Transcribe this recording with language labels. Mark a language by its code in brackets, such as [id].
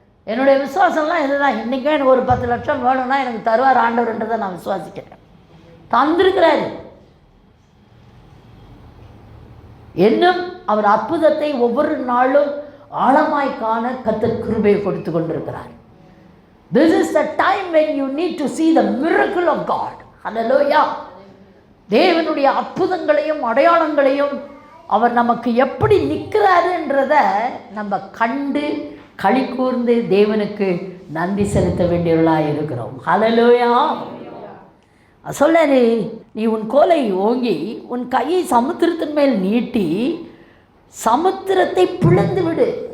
[ta] என்னுடைய விசுவாசம்லாம் இதுதான். இன்றைக்கே எனக்கு ஒரு 10 லட்சம் வேணும்னா எனக்கு தருவார் ஆண்டவர்ன்றதை நான் விசுவாசிக்கிறேன். தந்திருக்கிறாரு. இன்னும் அவர் அற்புதத்தை ஒவ்வொரு நாளும் ஆழமாய் காண கர்த்தர் கிருபையை கொடுத்து கொண்டிருக்கிறார். [en] This is the time when you need to see the miracle of God. Hallelujah. [ta] தேவனுடைய அற்புதங்களையும் அடையாளங்களையும் அவர் நமக்கு எப்படி நிற்கிறாருன்றத நம்ம கண்டு களி கூர்ந்து தேவனுக்கு நன்றி செலுத்த வேண்டியவர்களாக இருக்கிறோம். ஹல்லேலூயா. சொல்ல, நீ உன் கோலை ஓங்கி உன் கையை சமுத்திரத்தின் மேல் நீட்டி சமுத்திரத்தை பிளந்து விடு.